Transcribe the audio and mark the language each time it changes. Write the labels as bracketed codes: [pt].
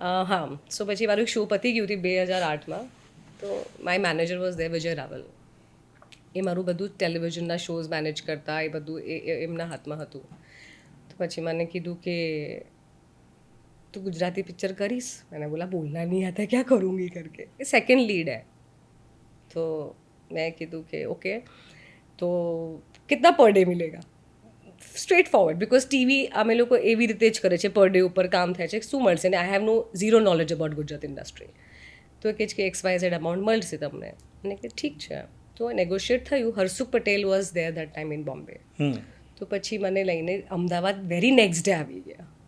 [gu] હા, સો પછી મારું શો પતી ગયું હતી 2008માં. તો [en] my manager was there, [gu] વિજય રાવલ. એ મારું બધું ટેલિવિઝનના શોઝ મેનેજ કરતા, એ બધું એમના હાથમાં હતું. તો પછી મને કીધું કે તું ગુજરાતી પિક્ચર કરીશ? [hi] मैंने बोला बोलना नहीं आता क्या करूँगी करके. ये सेकंड लीड है. तो मैं [gu] કીધું કે ઓકે, તો [hi] कितना पर डे मिलेगा? [gu] સ્ટ્રેટ ફોરવર્ડ, બિકોઝ ટીવી અમે લોકો એવી રીતે જ કરે છે, પર ડે ઉપર કામ થાય છે, શું મળશે? ને [en] I have no zero knowledge about Gujarat industry. [gu] તો એ કહે છે કે XYZ અમાઉન્ટ મળશે તમને. અને કે ઠીક છે. તો નેગોશિએટ થયું. Harsukh Patel [en] Was there that time in Bombay. [gu] તો પછી મને લઈને અમદાવાદ વેરી નેક્સ્ટ ડે આવી ગયા.